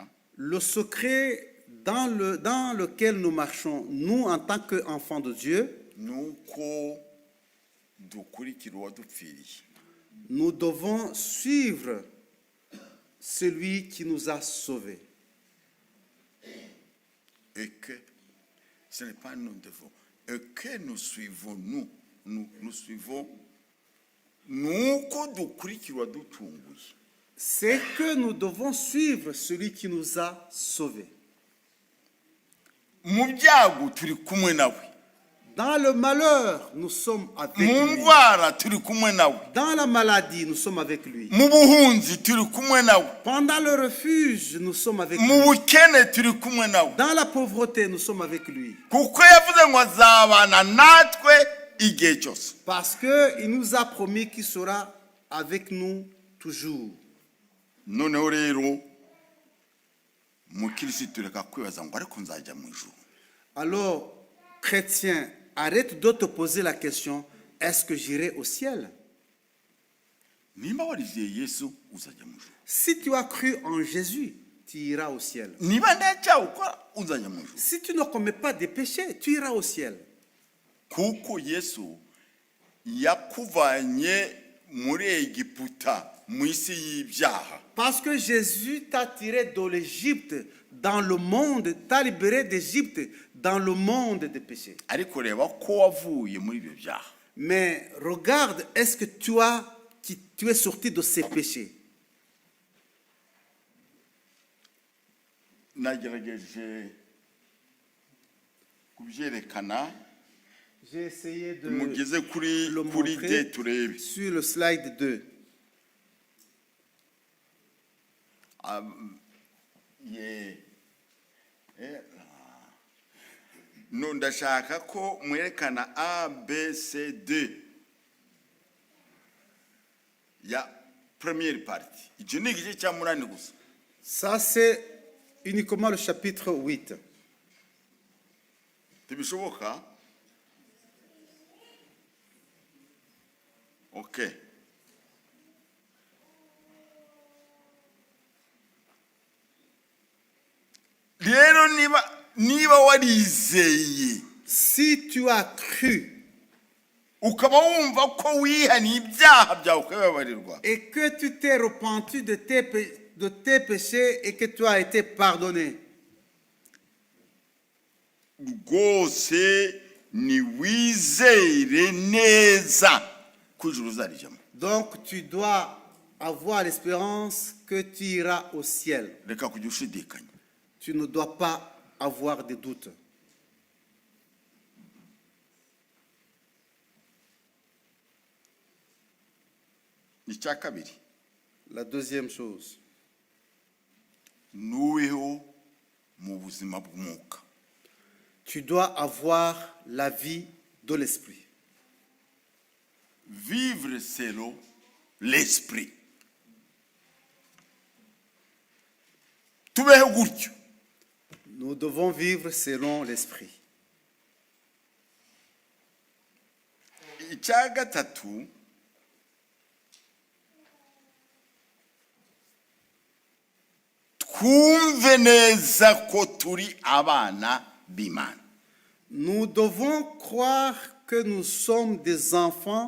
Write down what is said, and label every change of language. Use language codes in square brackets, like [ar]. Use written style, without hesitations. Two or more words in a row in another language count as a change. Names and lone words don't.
[fr] Le secret dans lequel nous marchons, nous en tant qu'enfants de Dieu, [rw] nuko dukurikira uwadupfiriye. [fr] nous devons suivre celui qui nous a sauvés. Et que ce n'est pas nous devons, et que nous suivons, nous suivons, [rw] nuko dukurikira uwaducunguye. [fr] C'est que nous devons suivre celui qui nous a sauvés. [rw] Mu byago turi kumwe nawe, [fr] Dans le malheur, nous sommes avec [rw] mu [fr] lui. [rw] ndwara turi kumwe nawe, [fr] Dans la maladie, nous sommes avec lui. [rw] mu buhunzi turi kumwe nawe, [fr] Pendant le refuge, nous sommes avec [rw] mu [fr] lui. [rw] bukene turi kumwe nawe, [fr] Dans la pauvreté, nous sommes avec lui. [rw] kuko yavuze ngo azabana natwe igihe cyose. [fr] Parce qu'il nous a promis qu'il sera avec nous toujours. [rw] Noneho rero mukirisitu reka kwibaza ngo ariko nzajya mu ijuru. [fr] Alors, chrétien, arrête de te poser la question, est-ce que j'irai au ciel? [rw] Niba warizeye Yesu uzajya mu ijuru. [fr] Si tu as cru en Jésus, tu iras au ciel. [rw] Niba ndacyaha ukora uzajya mu ijuru. [fr] Si tu ne commets pas de péchés, tu iras au ciel. [rw] Kuko Yesu yakuvanye muri Egiputa mu isi y'ibyaha. [fr] Parce que Jésus t'a tiré de l'Égypte, dans le monde, t'a libéré d'Égypte, dans le monde des péchés. [rw] Ariko reba ko wavuye muri ibyo byaha. [fr] Mais regarde, est-ce que tu es sorti de ces péchés? [rw] Nagerageje kubyerekana. [fr] J'ai essayé de [rw] Mugeze kuri [fr] le [rw] kuri [fr] montrer [rw] de turebe. [fr] sur le slide 2. [rw] No ndashaka ko mwerekana A B C D ya [fr] première partie. [rw] Icyo ni igice cya munani gusa. [fr] Ça, c'est uniquement le chapitre 8. [rw] Tibishoboka? Okay. Rero niba warizeye, [fr] Si tu as cru [rw] ukaba wumva ko wihaniye ibyaha byawe ukabibabarirwa, [fr] et que tu t'es repenti de tes péchés et que tu as été pardonné, [rw] rwose ni wizere neza ko ijuru uzarijyamo. [fr] donc tu dois avoir l'espérance que tu iras au ciel. [rw] Reka kujya ushidikanya. [fr] Tu ne dois pas avoir de doute. [rw] Icya kabiri, [fr] La deuxième chose, [rw] nuweho mu buzima bw'umwuka. [fr] tu dois avoir la vie de l'esprit. Vivre selon l'esprit. [rw] Tubeho gutyo. [fr] Nous devons vivre selon l'esprit. [rw] Icya gatatu, twumve neza ko turi abana b'Imana. [fr] Nous devons croire que nous sommes des enfants.